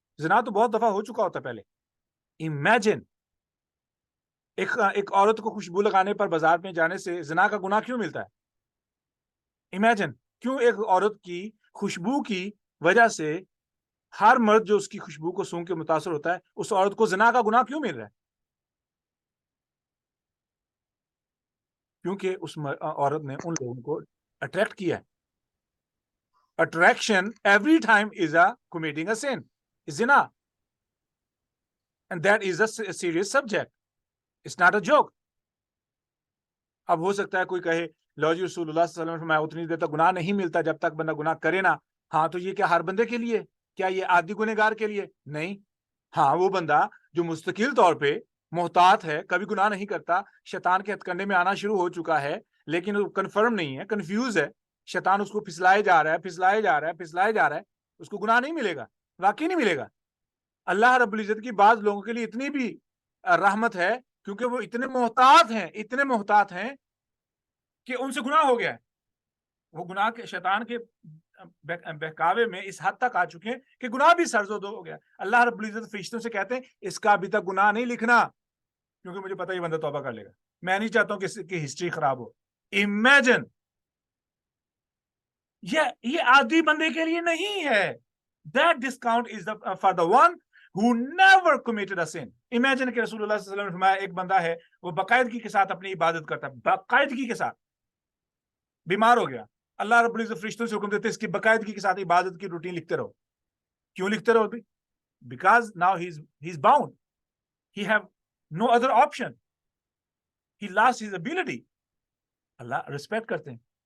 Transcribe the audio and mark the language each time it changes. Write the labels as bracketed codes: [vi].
[ur] زنا تو بہت دفعہ ہو چکا ہوتا ہے پہلے. امیجن ایک عورت کو خوشبو لگانے پر بازار میں جانے سے زنا کا گناہ کیوں ملتا ہے؟ امیجن کیوں ایک عورت کی خوشبو کی وجہ سے ہر مرد جو اس کی خوشبو کو سونگھ کے متاثر ہوتا ہے اس عورت کو زنا کا گناہ کیوں مل رہا ہے؟ کیونکہ اس عورت نے ان لوگوں کو اٹریکٹ کیا ہے. [en] Attraction every time is committing a sin, zina, and that is a serious subject. It's not a joke. [ur] اب ہو سکتا ہے کوئی کہے لو جی رسول اللہ صلی اللہ علیہ وسلم فرمایا اتنی دیر تک گناہ نہیں ملتا جب تک بندہ گناہ کرے نا. ہاں تو یہ کیا ہر بندے کے لیے؟ کیا یہ عادی گنہگار کے لیے؟ نہیں. ہاں وہ بندہ جو مستقل طور پہ محتاط ہے، کبھی گناہ نہیں کرتا، شیطان کے ہتھ کنڈے میں آنا شروع ہو چکا ہے لیکن وہ کنفرم نہیں ہے، کنفیوز ہے، شیطان اس کو پھسلائے جا رہا ہے، اس کو گناہ نہیں ملے گا، واقعی نہیں ملے گا. اللہ رب العزت کی بعض لوگوں کے لیے اتنی بھی رحمت ہے کیونکہ وہ اتنے محتاط ہیں کہ ان سے گناہ ہو گیا ہے. وہ گناہ کے شیطان کے بہکاوے میں اس حد تک آ چکے ہیں کہ گناہ بھی سرزد ہو گیا. اللہ رب العزت فرشتوں سے کہتے ہیں اس کا ابھی تک گناہ نہیں لکھنا کیونکہ مجھے پتا یہ بندہ توبہ کر لے گا، میں نہیں چاہتا ہوں کہ ہسٹری خراب ہو. امیجن یہ عادی بندے کے لیے نہیں ہے. [en] That discount is for the one who never committed a sin. [ur] Imagine کہ رسول اللہ صلی اللہ علیہ وسلم نے فرمایا ایک بندہ ہے وہ باقاعدگی کے ساتھ اپنی عبادت کرتا ہے، باقاعدگی کے ساتھ. بیمار ہو گیا، اللہ رب العزت فرشتوں سے حکم دیتے اس کی باقاعدگی کے ساتھ عبادت کی روٹین لکھتے رہو. کیوں لکھتے رہو؟ [en] Because now he is bound, he have no other option, he lost his ability. [ur] Allah respect کرتے ہیں.